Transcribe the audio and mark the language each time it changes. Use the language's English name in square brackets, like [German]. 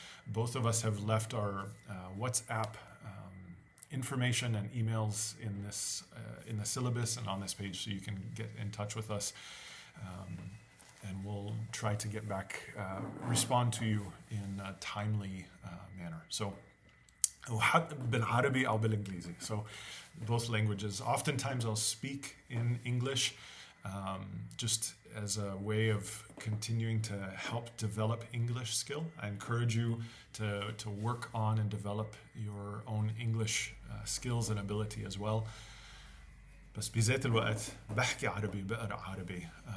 [English] Both of us have left our WhatsApp information and emails in the syllabus and on this page, so you can get in touch with us. And we'll try to get back, respond to you in a timely manner. So, [Arabic] بالعربي أو بالإنجليزي. [English] So, both languages. Oftentimes I'll speak in English just as a way of continuing to help develop English skill. I encourage you to work on and develop your own English skills and ability as well. [Arabic] بس بذات الوقت بحكي عربي بقرأ عربي.